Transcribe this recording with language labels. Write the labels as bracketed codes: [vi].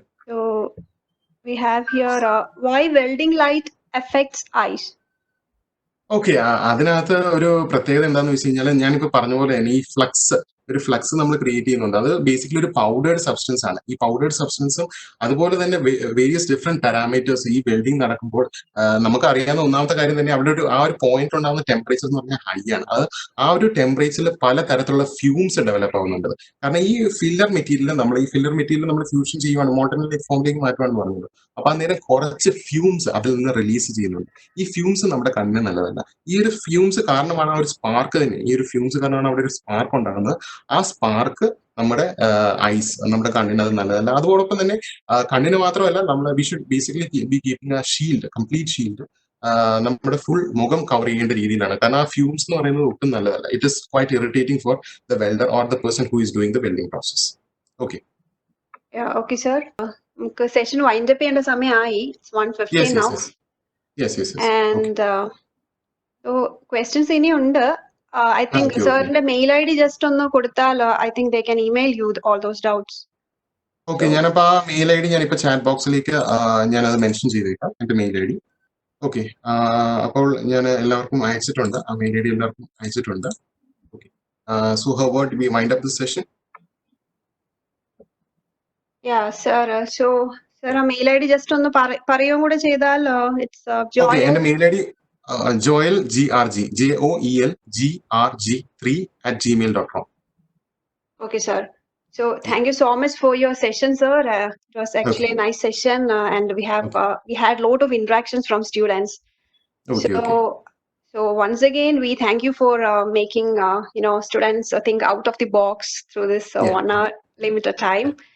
[en] So we have here why welding light affects eyes. [ml] Okay, അതിനകത്ത് ഒരു പ്രത്യേകത എന്താണെന്ന് വെച്ച് കഴിഞ്ഞാൽ ഞാനിപ്പോ പറഞ്ഞ പോലെ തന്നെ ഈ ഒരു ഫ്ലക്സ് നമ്മൾ ക്രിയേറ്റ് ചെയ്യുന്നുണ്ട്. അത് ബേസിക്കലി ഒരു പൗഡേർഡ് സബ്സ്റ്റൻസ് ആണ്. ഈ പൗഡേർഡ് സബ്സ്റ്റൻസും അതുപോലെ തന്നെ വേരിയസ് ഡിഫറെന്റ് പാരാമീറ്റേഴ്സ് ഈ വെൽഡിംഗ് നടക്കുമ്പോൾ നമുക്ക് അറിയാവുന്ന ഒന്നാമത്തെ കാര്യം തന്നെ അവിടെ ആ ഒരു പോയിന്റ് ഉണ്ടാകുന്ന ടെമ്പറേച്ചർ എന്ന് പറഞ്ഞാൽ ഹൈ ആണ്. അത് ആ ഒരു ടെമ്പറേച്ചറിൽ പല തരത്തിലുള്ള ഫ്യൂംസ് ഡെവലപ്പ് ആവുന്നുണ്ട്. കാരണം ഈ ഫില്ലർ മെറ്റീരിയൽ നമ്മൾ ഫ്യൂഷൻ ചെയ്യുവാണ്, മോൾട്ടൻ ഫോമിലേക്ക് മാറ്റുവാണെന്ന് പറഞ്ഞത്. അപ്പൊ അന്നേരം കുറച്ച് ഫ്യൂംസ് അതിൽ നിന്ന് റിലീസ് ചെയ്യുന്നുണ്ട്. ഈ ഫ്യൂംസ് നമ്മുടെ കണ്ണിന് നല്ലതല്ല. ഈ ഒരു ഫ്യൂംസ് കാരണമാണ് ആ ഒരു സ്പാർക്ക് തന്നെ, ഈ ഒരു ഫ്യൂംസ് കാരണമാണ് അവിടെ ഒരു സ്പാർക്ക് ഉണ്ടാകുന്നത്. ആ സ്പാർക്ക് നമ്മുടെ നമ്മുടെ കണ്ണിന് അത് നല്ലതല്ല. അതോടൊപ്പം തന്നെ കണ്ണിന് മാത്രമല്ല, നമ്മൾ [en] we should basically be keeping a shield, [ml] complete shield നമ്മുടെ ഫുൾ മുഖം കവർ ചെയ്യേണ്ട രീതിയിലാണ്. കാരണം ആ ഫ്യൂംസ് എന്ന് പറയുന്നത് ഒട്ടും നല്ലതല്ല. [en] It is quite irritating for the welder or the person who is doing the welding process. Okay [ml] okay sir, നമുക്ക് സെഷൻ വൈൻഡ് അപ്പ് ചെയ്യേണ്ട സമയമായി. [en] 1:15 now. And so questions ഇനിയുണ്ട്. I think [ml] സാറിന്റെ മെയിൽ ഐ ഡി ജസ്റ്റ് ഒന്ന് കൊടുത്താൽ [en] I think they can email you all those doubts. [ml] Okay, ഞാനപ്പോ ആ mail I D ഞാനിപ്പോ ചാറ്റ് ബോക്സിലേക്ക് ഞാനത് മെൻഷൻ ചെയ്തേക്കാം, എന്റെ മെയിൽ ഐ ഡി. ഓക്കെ, അപ്പോൾ ഞാൻ എല്ലാവർക്കും അയച്ചിട്ടുണ്ട്, ആ മെയിൽ ഐ ഡി എല്ലാവർക്കും അയച്ചിട്ടുണ്ട്. [en] Okay, so how about we wind up this session? Yeah sir, so sir [ml] ആ മെയിൽ ഐ ഡി ജസ്റ്റ് ഒന്ന് പറയുകയും കൂടെ ചെയ്താൽ it's [en] Joel. [ml] Okay, എന്റെ mail I D Joel GRG JOELGRG3@gmail.com. [en] Okay sir, so thank you so much for your session sir. It was actually a nice session and we had lot of interactions from students. So once again we thank you for making students think out of the box through this 1 hour limited time.